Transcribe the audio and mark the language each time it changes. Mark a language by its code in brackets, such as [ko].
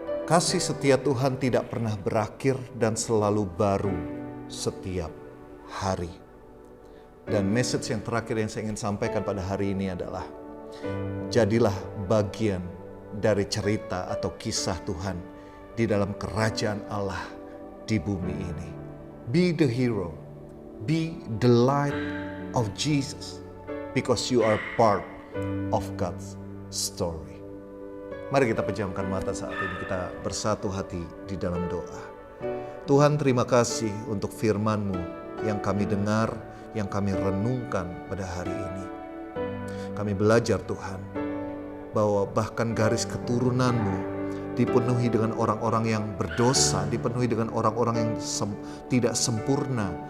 [id] Kasih setia Tuhan tidak pernah berakhir dan selalu baru setiap hari. Dan message yang terakhir yang saya ingin sampaikan pada hari ini adalah, jadilah bagian dari cerita atau kisah Tuhan di dalam kerajaan Allah di bumi ini. [en] Be the hero, be the light of Jesus, because you are part of God's story. [id] Mari kita pejamkan mata saat ini, kita bersatu hati di dalam doa. Tuhan, terima kasih untuk firman-Mu yang kami dengar, yang kami renungkan pada hari ini. Kami belajar Tuhan, bahwa bahkan garis keturunan-Mu dipenuhi dengan orang-orang yang berdosa, dipenuhi dengan orang-orang yang tidak sempurna.